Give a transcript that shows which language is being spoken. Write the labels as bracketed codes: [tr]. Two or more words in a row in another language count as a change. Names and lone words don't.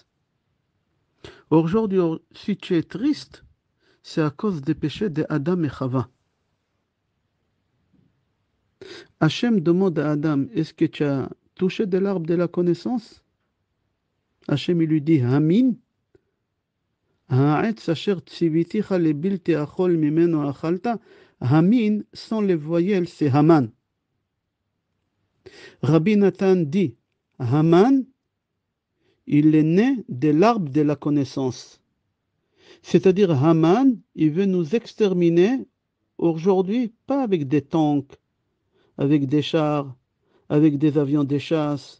[fr] Aujourd'hui, si tu es triste, c'est à cause des péchés de Adam et Chava. Hachem demande à Adam, est-ce que tu as touché de l'arbre de la connaissance? Hachem il lui dit, [he] המן העץ אשר צויתיך לבלתי אכל ממנו אכלת. [fr] Hamin, sans les voyelles, c'est Haman. Rabbi Nathan dit, Haman, il est né de l'arbre de la connaissance. C'est-à-dire, Haman, il veut nous exterminer aujourd'hui, pas avec des tanks, avec des chars, avec des avions de chasse.